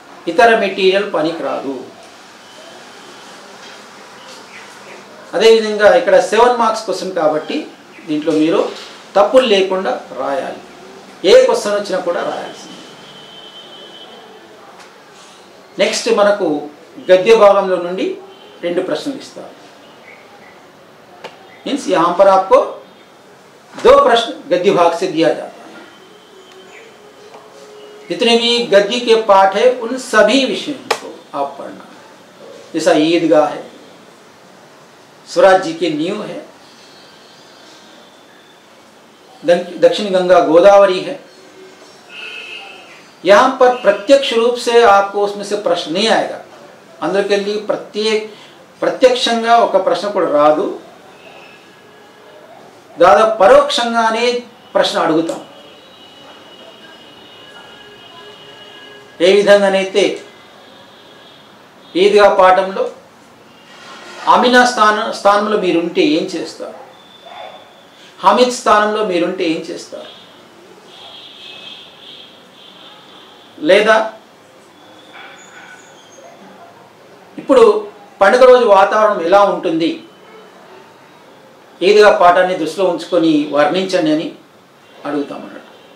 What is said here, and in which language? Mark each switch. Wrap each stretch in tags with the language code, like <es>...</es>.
<te>ఇతర మెటీరియల్ పనికి రాదు. అదేవిధంగా ఇక్కడ 7 మార్క్స్ క్వశ్చన్ కాబట్టి దీంట్లో మీరు తప్పులు లేకుండా రాయాలి. ఏ క్వశ్చన్ వచ్చినా కూడా రాయాల్సింది. నెక్స్ట్ మనకు गद्य भागंलो నుండి 2 प्रश्न इस्तार.</te> <hi>मीन्स यहाँ पर आपको 2 प्रश्न गद्य भाग से दिया जाता है. जितने भी गद्य के पाठ है उन सभी विषयों को आप पढ़ना. जैसा ईदगाह है, स्वराज जी के नींव है, दक्षिण गंगा गोदावरी है. यहाँ पर प्रत्यक्ष रूप से आपको उसमें से प्रश्न नहीं आएगा.</hi> <te>अंदरకెళ్ళి ప్రత్యక్షంగా ఒక ప్రశ్న కూడా రాదు. దాదాపు పరోక్షంగానే ప్రశ్న అడుగుతాం. ఏ విధంగానైతే ఈద్గా పాఠంలో అమినా స్థానంలో మీరుంటే ఏం చేస్తారు, హమీద్ స్థానంలో మీరుంటే ఏం చేస్తారు, లేదా ఇప్పుడు పండుగ రోజు వాతావరణం ఎలా ఉంటుంది, ఈద్గా పాఠాన్ని దృష్టిలో ఉంచుకొని వర్ణించండి అని అడుగుతామన్నట్టు.</te>